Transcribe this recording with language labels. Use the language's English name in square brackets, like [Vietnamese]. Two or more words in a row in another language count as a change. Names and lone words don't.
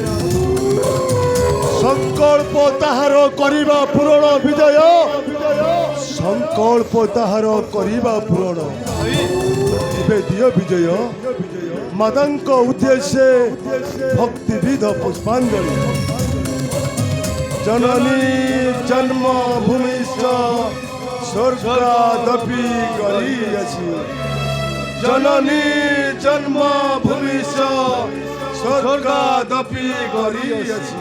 [Odia] ସଂକଳ୍ପ ତାହାର କରିବା ପୂରଣ ବିଜୟ, ସଂକଳ୍ପ ତାହାର କରିବା ପୂରଣ। ଏବେ ଦିଅ ବିଜୟ ମାତାଙ୍କ ଉଦ୍ଦେଶ୍ୟ ଭକ୍ତିବିଧ ପୁଷ୍ପାଞ୍ଜଳି। [Sanskrit] जननी जन्मभूमिश्च स्वर्गादपि गरीयसी। जननी जन्मभूमिश्च स्वर्गादपि गरीयसी।